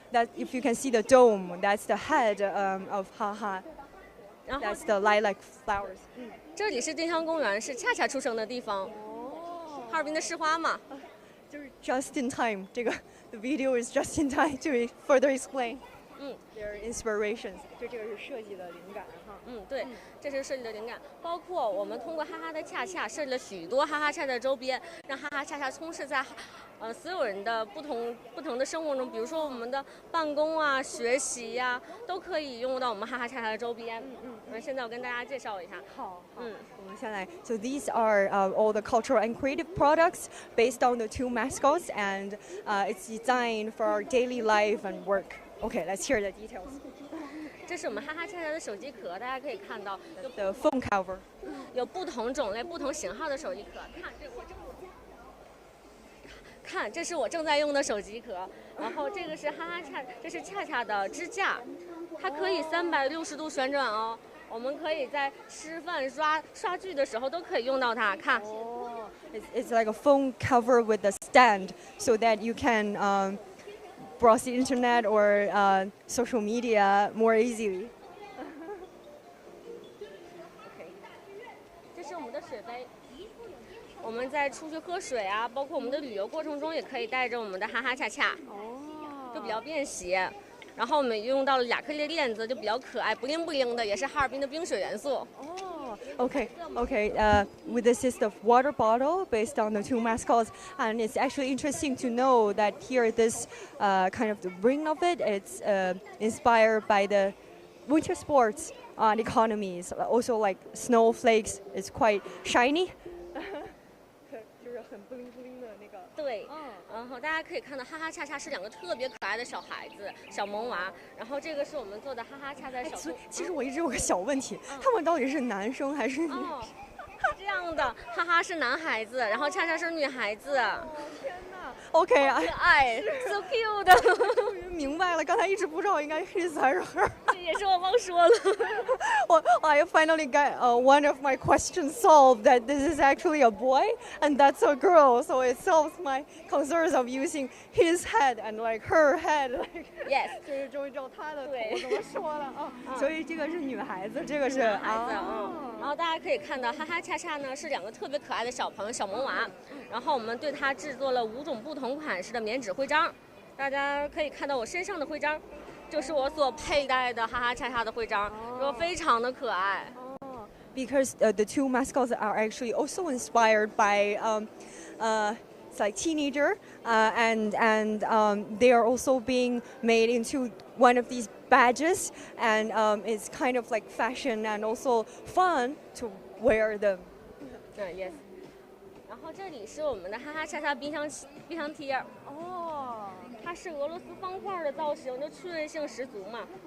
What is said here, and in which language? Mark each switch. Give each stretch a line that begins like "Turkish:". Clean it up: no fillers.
English: That if you can see the dome, that's the head of Haha. That's the lilac flowers.
Chinese: 这里是丁香公园，是恰恰出生的地方。哈尔滨的市花嘛。就是
English: just in time.
Chinese: 这个
English: the video is just in time to further explain. Their inspirations.
Chinese: 就这个是设计的灵感哈。对，这是设计的灵感，包括我们通过哈哈的恰恰设计了许多哈哈恰恰周边，让哈哈恰恰充斥在所有人的不同的生活中，比如说我们的办公啊、学习呀，都可以用到我们哈哈恰恰的周边。现在我跟大家介绍一下。好，我们先来。
English: So these are all the cultural and creative products based on the two mascots, and it's designed for our daily life and work. Okay, let's hear the details.
Chinese: 这是我们哈哈恰恰的手机壳，大家可以看到
English: The phone cover.
Chinese: 有不同种类、不同型号的手机壳。看，这是我正在用的手机壳。然后这个是这是恰恰的支架，它可以360度旋转哦。我们可以在吃饭、刷剧的时候都可以用到它。看。
English: It's like a phone cover with a stand, so that you can browse the internet or social media more easily.
Chinese: OK， 这是我们的水杯。我们在出去喝水啊，包括我们的旅游过程中，也可以带着我们的哈哈恰恰，就比较便携。然后我们用到了亚克力链子，就比较可爱，不灵不灵的，也是哈尔滨的冰雪元素。
English: Okay. With this is the water bottle based on the two mascots, and it's actually interesting to know that here this kind of the ring of it, it's inspired by the winter sports economies. Also like snowflakes, it's quite shiny.
Chinese: 就是很不灵不灵的那个。对，然后大家可以看到哈哈恰恰是2个特别可爱的小孩子，小萌娃。然后这个是我们做的哈哈恰恰小。其实我一直有个小问题，他们到底是男生还是女生？是这样的，哈哈是男孩子，然后恰恰是女孩子。天哪 ！OK，可爱
English: ，so cute。
Chinese: 终于明白了，刚才一直不知道应该
English: his
Chinese: 还是
English: her。
Chinese: 这也是我忘说了。
English: I finally got one of my questions solved. That this is actually a boy and that's a girl, so it solves my concerns of using his head and like her head. Like, yes，
Chinese: 就是终于知道他的头怎么说了啊。所以这个是女孩子，这个是男孩子然后大家可以看到，哈哈恰恰呢是2个特别可爱的小朋友小萌娃，然后我们对它制作了5种不同款式的棉纸徽章。大家可以看到我身上的徽章，就是我所佩戴的哈哈恰恰的徽章，就非常的可爱。
English: Because the two mascots are actually also inspired by it's like teenager and they are also being made into one of these badges, and it's kind of like fashion and also fun to wear them. Yes.
Chinese: 然后这里是我们的哈哈恰恰冰箱贴。它是俄罗斯方块的造型，就趣味性十足嘛。